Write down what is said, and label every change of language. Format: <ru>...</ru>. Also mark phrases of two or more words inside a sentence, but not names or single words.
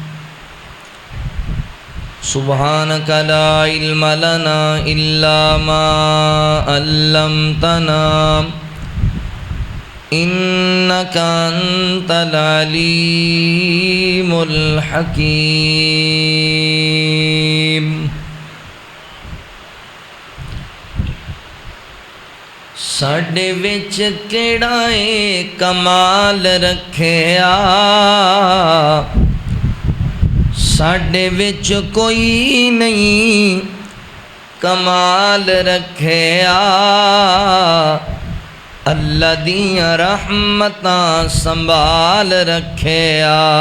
<ar>سبحانك لا علم لنا إلا ما علمتنا إنك أنت العليم الحكيم.</ar> <pa>ساڈے وچ کیڑا اے کمال رکھیا, ساڈے وچ کوئی نہیں کمال رکھیا, اللہ دیاں رحمتاں سنبھال رکھیا.</pa>